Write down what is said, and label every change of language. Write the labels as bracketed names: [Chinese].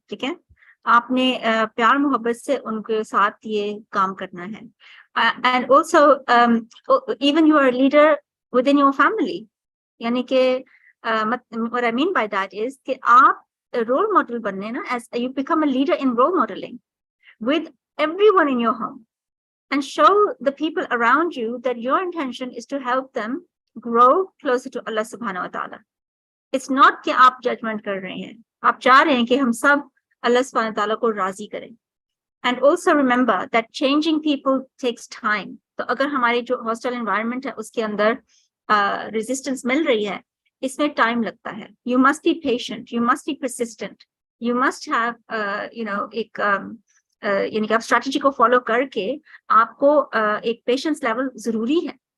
[Urdu] ٹھیک ہے, آپ نے پیار محبت سے ان کے ساتھ یہ کام کرنا ہے. [English] And also even you are leader within your family. [Urdu] یعنی کہ [English] what I mean by that is [Urdu] کہ آپ رول ماڈل بننے نا, [English] as you become a leader in role modeling with everyone in your home and show the people around you that your intention is to help them grow closer to Allah subhanahu wa ta'ala. It's not [Urdu] کہ آپ judgment کر رہے ہیں, آپ چاہ رہے ہیں کہ ہم سب اللہ subhanahu wa ta'ala کو راضی کریں. [English] And also remember that changing people takes time. [Urdu] تو اگر ہماری جو hostile environment ہے اس کے اندر resistance مل رہی ہے, اس میں ٹائم لگتا ہے. [English] you must be patient, you must be persistent, you must have [Urdu] ایک یعنی کہ آپ اسٹریٹجی کو فالو کر کے آپ کو ایک پیشنس لیول ضروری ہے.